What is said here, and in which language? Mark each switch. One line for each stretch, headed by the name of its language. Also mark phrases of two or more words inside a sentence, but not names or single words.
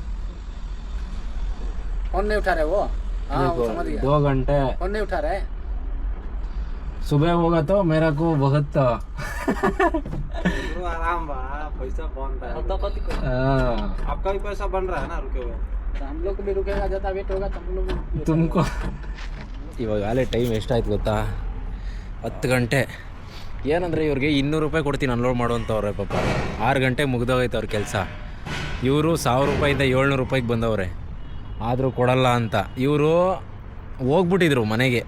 Hindi: फोन नहीं उठा रहे वो। हाँ वो देखो समझ गया, 2 घंटे फोन नहीं उठा रहे। सुबह होगा तो मेरा को बहुत आराम बा, पैसा बन रहा है, तो कति को आपका भी पैसा बन रहा है ना, रुके हुए तो हम लोग को भी रुकेगा, ज़्यादा वेट होगा तो हम लोग भी
Kannada: तुमको ಇವಾಗಲೇ ಟೈಮ್ ಎಷ್ಟಾಯ್ತು ಗೊತ್ತಾ? 10 ಗಂಟೆ. ಏನಂದರೆ ಇವ್ರಿಗೆ 200 ರೂಪಾಯಿ ಕೊಡ್ತೀನಿ ಅನ್ಲೋಡ್ ಮಾಡುವಂಥವ್ರೆ ಪಾಪ. 6 ಗಂಟೆಗೆ ಮುಗ್ದೋಗೈತೆ ಅವ್ರ ಕೆಲಸ. ಇವರು 1000 ರೂಪಾಯಿಂದ 700 ರೂಪಾಯಿಗೆ ಬಂದವ್ರೆ, ಆದರೂ ಕೊಡಲ್ಲ ಅಂತ. ಇವರು ಹೋಗ್ಬಿಟ್ಟಿದ್ರು ಮನೆಗೆ.